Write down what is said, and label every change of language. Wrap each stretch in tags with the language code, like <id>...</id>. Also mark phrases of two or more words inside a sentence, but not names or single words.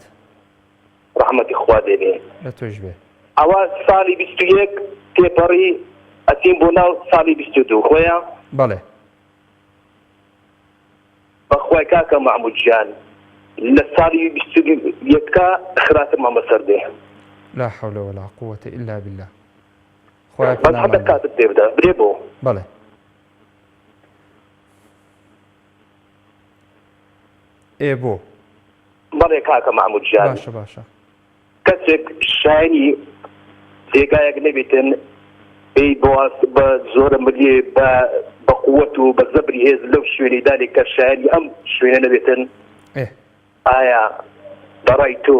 <ckb>ڕەحمەتی خوا دێبێ لە تۆش بێ. ئەوە ساڵی 21 تێپەڕی ئەچین بۆ ناو ساڵی 22 خۆیە؟ بەڵێ. بەخوای کاکە محمود جان لە ساڵی 21 خراتم ئەمە سەر دێ.</ckb> <ar>لا حول ولا قوة إلا بالله.</ar> <ckb>خوای بەس هەندە کاتت پێ بدە برێ بۆ. بەڵێ. ئێ بۆ. بەڵێ کاکە محمود جان باشە باشە. کەسێک شایانی جێگایەک نەبێتن پێی بە زۆرە ملیێ بە قووەت و بە زەبری هێز لەو شوێنەی دانێک کە شایانی ئەم شوێنە نەبێتن ئایا بەڕای تۆ</ckb>